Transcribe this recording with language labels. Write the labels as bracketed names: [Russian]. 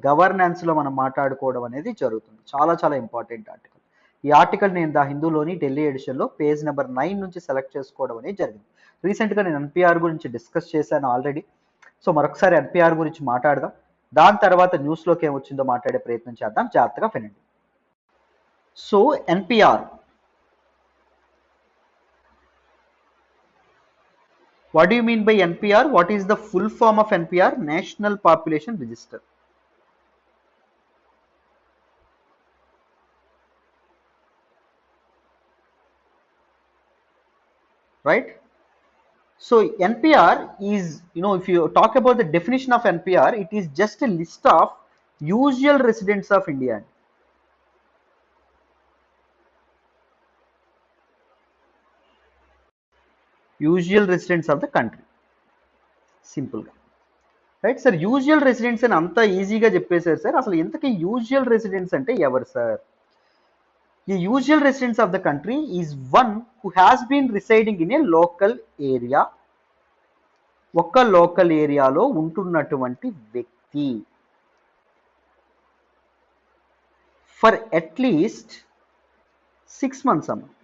[Telugu] Governance లో మనం మాట్లాడుకోవడం అనేది జరుగుతుంది. చాలా ఇంపార్టెంట్ ఆర్టికల్. ఈ ఆర్టికల్ నేను ద హిందూలోని ఢిల్లీ ఎడిషన్లో పేజ్ నెంబర్ 9 నుంచి సెలెక్ట్ చేసుకోవడం అనేది జరిగింది. రీసెంట్గా నేను ఎన్పిఆర్ గురించి డిస్కస్ చేశాను ఆల్రెడీ. సో మరొకసారి ఎన్పిఆర్ గురించి మాట్లాడదాం. దాని తర్వాత న్యూస్లోకి ఏమొచ్చిందో మాట్లాడే ప్రయత్నం చేద్దాం. జాగ్రత్తగా వినండి. [English] So NPR, what do you mean by NPR? What is the full form of NPR? National Population Register. Right? So NPR is, if you talk about the definition of NPR, it is just a list of usual residents of India. Usual residents of the country. [Telugu] Simple గా. Right sir, usual residents అని అంత ఈజీగా చెప్పేశారు sir. అసలు ఇంతకీ usual residents అంటే ఎవరు sir? [English] ఈ usual residents of the country is one who has been residing in a local area. [Telugu] ఒక లోకల్ ఏరియాలో ఉంటున్నటువంటి వ్యక్తి [English] for at least 6 months [Telugu] అమ్మ.